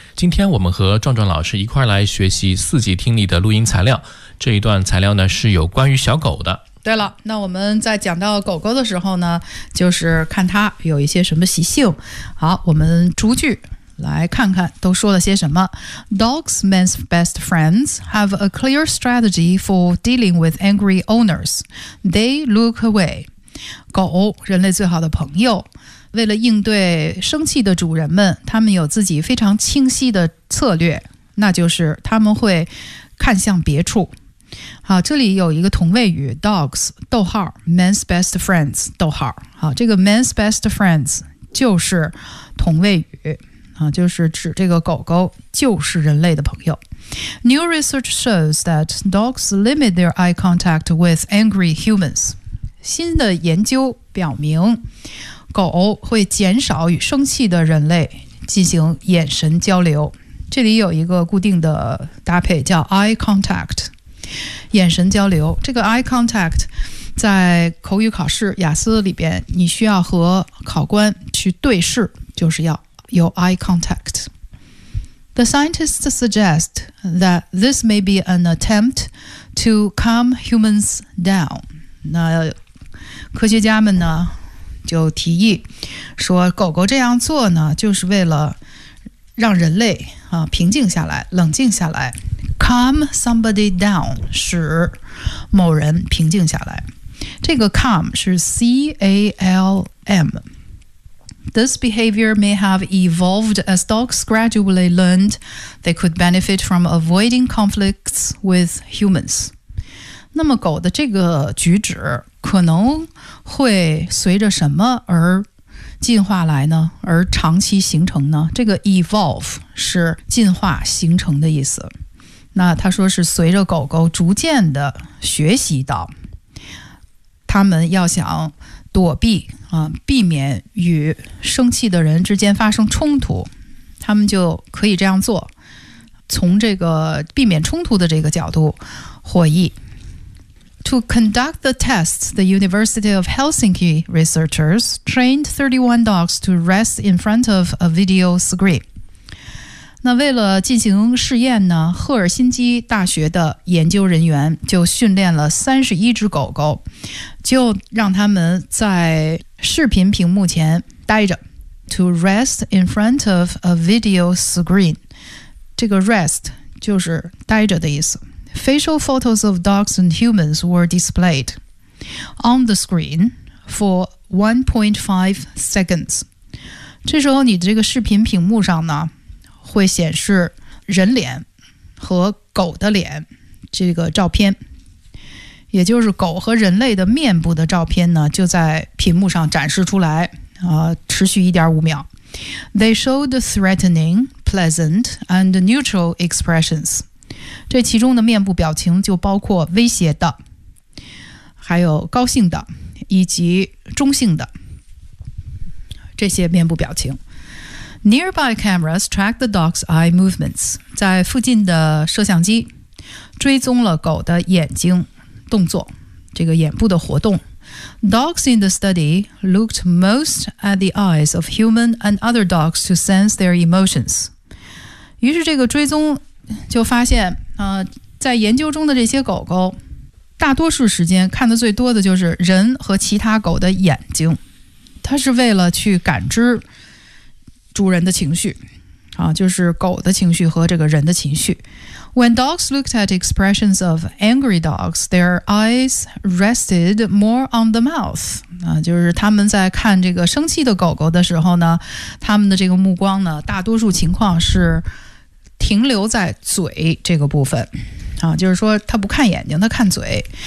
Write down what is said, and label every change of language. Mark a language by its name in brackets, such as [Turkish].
[Chinese] 今天我们和壮壮老师一块来学习四级听力的录音材料。这一段材料呢是有关于小狗的。对了，那我们在讲到狗狗的时候呢，就是看它有一些什么习性。好，我们逐句来看看都说了些什么。 [English] Dogs, man's best friends, have a clear strategy for dealing with angry owners. They look away. [Chinese] 狗，人类最好的朋友。为了应对生气的主人们，他们有自己非常清晰的策略，那就是他们会看向别处。好，这里有一个同位语 dogs 逗号 [English] man's best friends [Chinese] 逗号。好，这个 [English] man's best friends [Chinese] 就是同位语啊，就是指这个狗狗就是人类的朋友。 [English] New research shows that dogs limit their eye contact with angry humans. [Chinese] 新的研究表明，狗会减少与生气的人类进行眼神交流。这里有一个固定的搭配叫 eye contact， 眼神交流。这个 eye contact 在口语考试雅思里边，你需要和考官去对视，就是要有 eye contact。 [English] The scientists suggest that this may be an attempt to calm humans down. [Chinese] 那科学家们呢就提议说，狗狗这样做呢就是为了让人类啊平静下来，冷静下来。 [English] Calm somebody down， [Chinese] 使某人平静下来。这个 calm 是 C-A-L-M。 [English] This behavior may have evolved as dogs gradually learned they could benefit from avoiding conflicts with humans. [Chinese] 那么狗的这个举止可能会随着什么而进化来呢？而长期形成呢？这个 evolve 是进化形成的意思。那他说是随着狗狗逐渐的学习到，他们要想躲避避免与生气的人之间发生冲突，他们就可以这样做，从这个避免冲突的这个角度获益。 [English] To conduct the tests, the University of Helsinki researchers trained 31 dogs to rest in front of a video screen. [Chinese] 那为了进行试验呢，赫尔辛基大学的研究人员就训练了31只狗狗，就让他们在视频屏幕前待着。 [English] To rest in front of a video screen， [Chinese] 这个 rest 就是待着的意思。 [English] Facial photos of dogs and humans were displayed on the screen for 1.5 seconds. [Chinese] 这时候你的这个视频屏幕上呢，会显示人脸和狗的脸这个照片，也就是狗和人类的面部的照片呢，就在屏幕上展示出来，持续 1.5 秒。 [English] They showed threatening, pleasant, and neutral expressions. [Chinese] 这其中的面部表情就包括威胁的，还有高兴的，以及中性的这些面部表情。 [English] Nearby cameras track the dog's eye movements， [Chinese] 在附近的摄像机追踪了狗的眼睛动作，这个眼部的活动。 [English] Dogs in the study looked most at the eyes of human and other dogs to sense their emotions。 [Chinese] 于是这个追踪就发现在研究中的这些狗狗大多数时间看的最多的就是人和其他狗的眼睛，它是为了去感知主人的情绪就是狗的情绪和这个人的情绪。 [English] When dogs looked at expressions of angry dogs, their eyes rested more on the mouth. [Chinese] 就是他们在看这个生气的狗狗的时候呢，他们的这个目光呢大多数情况是停留在嘴这个部分就是说他不看眼睛，他看嘴。